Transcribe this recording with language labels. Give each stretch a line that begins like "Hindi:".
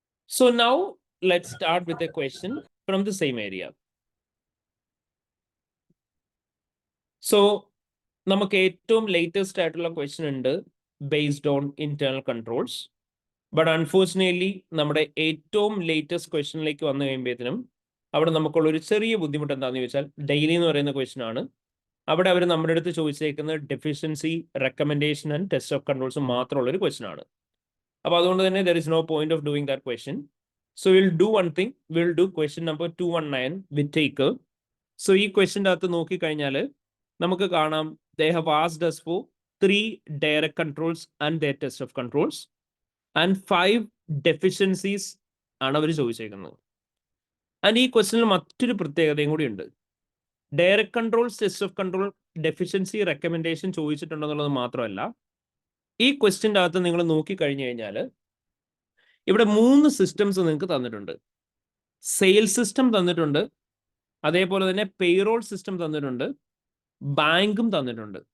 English: So now let's start with a question from the same area.
Malayalam: So നമുക്ക് ഏറ്റവും latest ആയിട്ടുള്ള question ഉണ്ട് based on internal controls. But unfortunately നമ്മുടെ ഏറ്റവും latest ക്വസ്റ്റ്യനിലേക്ക് വന്നു കഴിയുമ്പോഴത്തേനും അവിടെ നമുക്കുള്ള ഒരു ചെറിയ ബുദ്ധിമുട്ട് എന്താണെന്ന് ചോദിച്ചാൽ ഡെയിലി എന്ന് പറയുന്ന ക്വസ്റ്റ്യൻ ആണ്. അവിടെ അവർ നമ്മുടെ അടുത്ത് ചോദിച്ചേക്കുന്നത് deficiency, recommendation and test of controls മാത്രമുള്ള ഒരു ക്വസ്റ്റ്യൻ ആണ്. അപ്പോൾ അതുകൊണ്ട് തന്നെ
English: There is no point of doing that question. So will do one thing, will do question number 219 with take.
Malayalam: So ഈ ക്വസ്റ്റ്യൻ്റെ അകത്ത് നോക്കിക്കഴിഞ്ഞാൽ നമുക്ക് കാണാം
English: they have asked us for 3 direct controls and their test of controls and 5 deficiencies
Malayalam: ആണ് അവർ ചോദിച്ചേക്കുന്നത്. And ഈ ക്വസ്റ്റ്യനിൽ മറ്റൊരു പ്രത്യേകതയും കൂടി ഉണ്ട്. Direct controls, test of control, deficiency, recommendation ചോദിച്ചിട്ടുണ്ടെന്നുള്ളത് മാത്രമല്ല, ഈ ക്വസ്റ്റ്യൻ്റെ അകത്ത് നിങ്ങൾ നോക്കിക്കഴിഞ്ഞു കഴിഞ്ഞാൽ ഇവിടെ 3 സിസ്റ്റംസ് നിങ്ങൾക്ക് തന്നിട്ടുണ്ട്. സെയിൽസ് സിസ്റ്റം തന്നിട്ടുണ്ട്, അതേപോലെ തന്നെ പേറോൾ സിസ്റ്റം തന്നിട്ടുണ്ട്, ബാങ്കും തന്നിട്ടുണ്ട്.